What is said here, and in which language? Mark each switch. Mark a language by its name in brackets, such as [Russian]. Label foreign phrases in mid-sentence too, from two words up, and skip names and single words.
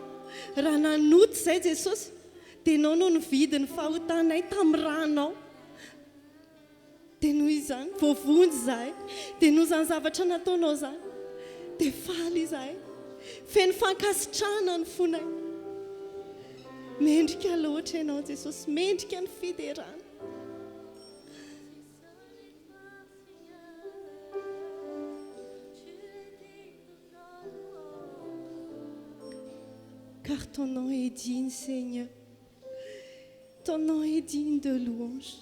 [Malagasy] Raha nanoto izay Jesosy, dia ianao no nividy ny fahotanay tamin'ny ranao. Dia noho izany, voavonjy izahay. Dia noho izany zavatra nataonao izany. Dia faly izahay. Feno fankasitrahana ny fonay. Mendrika loatra ianao Jesosy, mendrika ny fiderana. [French] Car ton nom est digne, Seigneur. Ton nom est digne de louange.